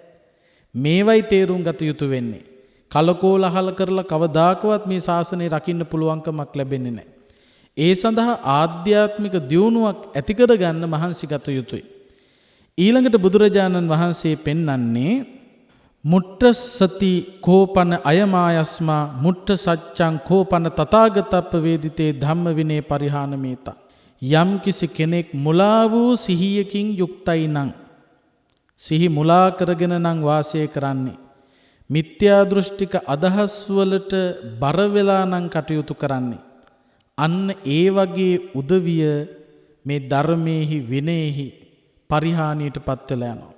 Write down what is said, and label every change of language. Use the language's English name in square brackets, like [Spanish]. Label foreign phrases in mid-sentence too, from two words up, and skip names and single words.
[Sinhala] මේවයි තේරුම් ගත යුතු වෙන්නේ. කලකෝලහල කරලා කවදාකවත් මේ ශාසනය රකින්න පුළුවන්කමක් ලැබෙන්නේ නැහැ. ඒ සඳහා ආධ්‍යාත්මික දියුණුවක් ඇති කර ගන්න මහන්සි ගත යුතුයි. ඊළඟට බුදුරජාණන් වහන්සේ පෙන්වන්නේ [Pali] මුට්ට සති කෝපන අයමායස්මා මුට්ට සච්ඡං කෝපන තථාගතප්ප වේදිතේ ධම්ම විනේ පරිහානමේත. [Sinhala] යම් කිසි කෙනෙක් මුලා වූ සිහියකින් යුක්තයි නම් සිහි මුලා කරගෙන නම් වාසය කරන්නේ මිත්‍යා දෘෂ්ටික අදහස් වලට බර වෙලා නම් කටයුතු කරන්නේ අන්න ඒ වගේ උදවිය මේ ධර්මයේහි විනයෙහි පරිහානියටපත් වෙලා යනවා.